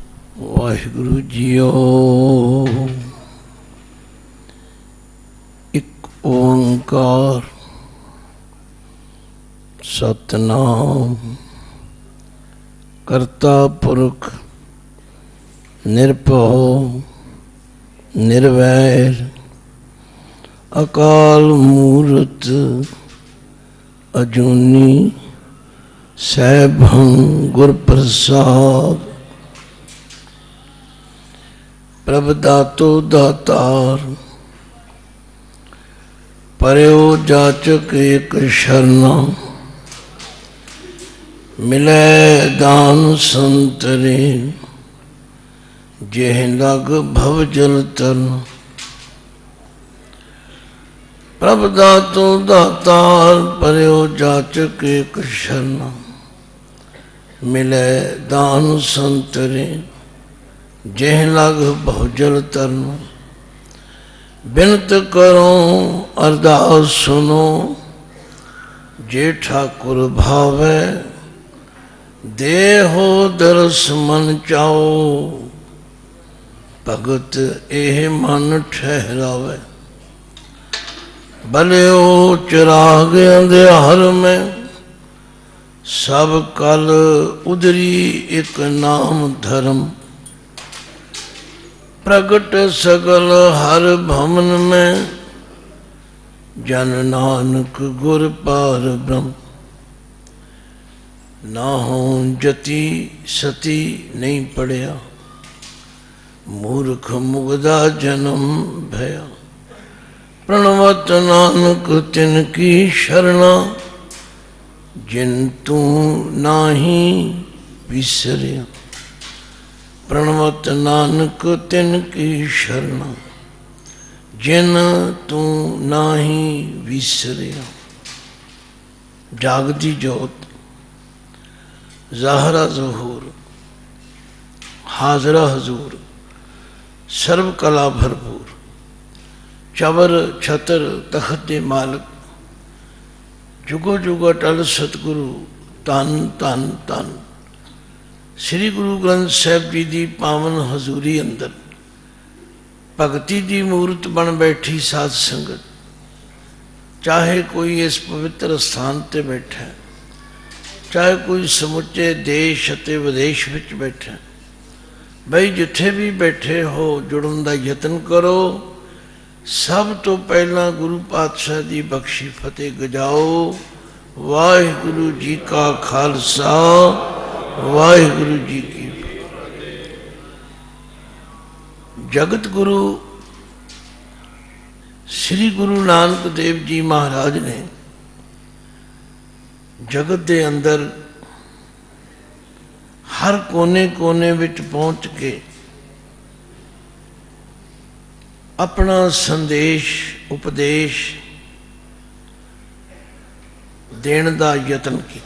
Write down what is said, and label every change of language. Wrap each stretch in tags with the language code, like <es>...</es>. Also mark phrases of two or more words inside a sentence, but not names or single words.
<pa>ਵਾਹਿਗੁਰੂ ਜੀਓ। ਇੱਕ ਓਅੰਕਾਰ ਸਤਿਨਾਮ ਕਰਤਾ ਪੁਰਖ ਨਿਰਭਉ ਨਿਰਵੈਰ ਅਕਾਲ ਮੂਰਤਿ ਅਜੂਨੀ ਸੈਭੰ ਗੁਰ ਪ੍ਰਸਾਦਿ। ਪ੍ਰਭ ਦਾਤੋ ਦਾਤਾਰ ਪਰਿਓ ਜਾਚਕ ਇੱਕ ਸਰਣਾ। ਮਿਲੈ ਦਾਨ ਸੰਤਰੇ ਜੇਹ ਲਗ ਭਵ ਜਲ ਤਰਨ। ਪ੍ਰਭ ਦਾਤੋ ਦਾਤਾਰ ਪਰਿਓ ਜਾਚਕ ਇੱਕ ਸਰਣਾ। ਮਿਲੈ ਦਾਨ ਸੰਤਰੇ ਜੇਹ ਲਗ ਬਹੁਜਲ ਤਰਨ। ਬਿਨਤ ਕਰੋ ਅਰਦਾਸ ਸੁਣੋ ਜੇ ਠਾਕੁਰ ਭਾਵੈ। ਦੇਹੋ ਦਰਸ ਮਨ ਚਾਓ ਭਗਤ ਏਹ ਮਨ ਠਹਿਰਾਵੇ। ਬਲਿਓ ਚਿਰਾਗ ਅੰਧਿਆਰ ਮੈਂ ਸਭ ਕਲ ਉਧਰੀ ਇੱਕ ਨਾਮ ਧਰਮ। ਪ੍ਰਗਟ ਸਗਲ ਹਰਿ ਭਵਨ ਮੈਂ ਜਨ ਨਾਨਕ ਗੁਰ ਪਾਰ ਬ੍ਰਹਮ। ਨਾ ਹੋ ਜਤੀ ਸਤੀ ਨਹੀਂ ਪੜ੍ਹਿਆ ਮੂਰਖ ਮੁਗਧਾ ਜਨਮ ਭਇਆ। ਪ੍ਰਣਵਤ ਨਾਨਕ ਤਿਨਕੀ ਸਰਣਾ ਜਿਨ ਤੂ ਨਾਹੀ ਵਿਸਰਿਆ। ਪ੍ਰਣਵਤ ਨਾਨਕ ਤਿਨਕੀ ਸਰਣਾ ਜਿਨ ਤੂ ਨਾਹੀ ਵਿਸਰਿਆ। ਜਾਗਤੀ ਜੋਤ ਜ਼ਾਹਰਾ ਜ਼ਹੂਰ ਹਾਜ਼ਰਾ ਹਜ਼ੂਰ ਸਰਬ ਕਲਾ ਭਰਪੂਰ। ਚਵਰ ਛਤਰ ਤਖ਼ਤ ਮਾਲਕ ਜੁਗੋ ਜੁਗੋ ਅਟਲ ਸਤਿਗੁਰੂ ਤਨ ਤਨ ਤਨ। ਸ੍ਰੀ ਗੁਰੂ ਗ੍ਰੰਥ ਸਾਹਿਬ ਜੀ ਕੀ ਪਾਵਨ ਹਜ਼ੂਰੀ ਅੰਦਰ ਭਗਤੀ ਕੀ ਮੂਰਤ ਬਣ ਬੈਠੀ ਸਾਧ ਸੰਗਤ। ਚਾਹੇ ਕੋਈ ਇਸ ਪਵਿੱਤਰ ਅਸਥਾਨ ਤੇ ਬੈਠਾ, ਚਾਹੇ ਕੋਈ ਸਮੁੱਚੇ ਦੇਸ਼ ਅਤੇ ਵਿਦੇਸ਼ ਵਿੱਚ ਬੈਠਾ, ਬਈ ਜਿੱਥੇ ਭੀ ਬੈਠੇ ਹੋ ਜੁੜਨ ਕਾ ਯਤਨ ਕਰੋ। ਸਭ ਤੋ ਪਹਿਲਾ ਗੁਰੂ ਪਾਤਸ਼ਾਹ ਕੀ ਬਖ਼ਸ਼ੀ ਫ਼ਤਿਹ ਗਜਾਓ। ਵਾਹਿਗੁਰੂ ਜੀ ਕਾ ਖ਼ਾਲਸਾ ਵਾਹਿਗੁਰੂ ਜੀ ਕੀ ਜਗਤ ਗੁਰੂ</pa> <hi>श्री गुरु नानक देव जी महाराज ने जगत के अंदर हर कोने कोने विच पहुंच के अपना संदेश उपदेश देने का यतन किया।</hi>